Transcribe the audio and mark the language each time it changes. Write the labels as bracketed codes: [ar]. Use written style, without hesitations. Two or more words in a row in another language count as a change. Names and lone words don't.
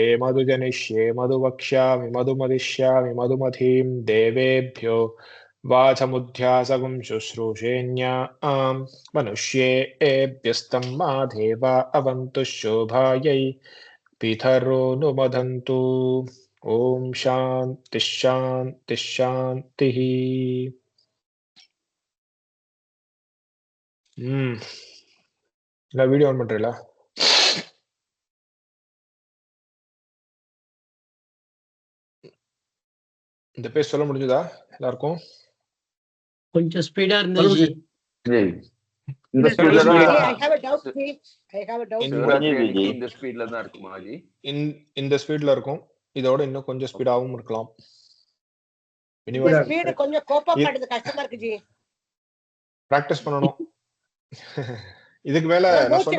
[sa] मधुजनिष्ये मधुवक्ष्यामि मधुमदिष्यामि मधुमतीं देवेभ्यो वाचमुध्यासगुं शुश्रूषेण्या मनुष्येभ्यस्तं मा देवा अवन्तु शोभायै पितरो नुमदन्तु ओम शांति शांति शांति [ta] நான் [en] video on [ta] பண்றேன்ல இந்த பேஜ் சொல்ல முடிஞ்சதா எல்லாருக்கும் கொஞ்சம் ஸ்பீடா இருந்துச்சு இந்த ஸ்பீட்ல தான் [en] I have a doubt. [ta] இந்த ஸ்பீட்ல தான் இருக்குமா ஜி? இந்த ஸ்பீட்ல இருக்கும். இதோட இன்னும் கொஞ்சம் ஸ்பீடாவும் இருக்கலாம். இந்த ஸ்பீட் கொஞ்சம் [en] cope up [ta] பண்றது கஷ்டமா இருக்கு ஜி. பிராக்டீஸ் பண்ணனும். இதுக்கு மேல நான் சொல்றேன்.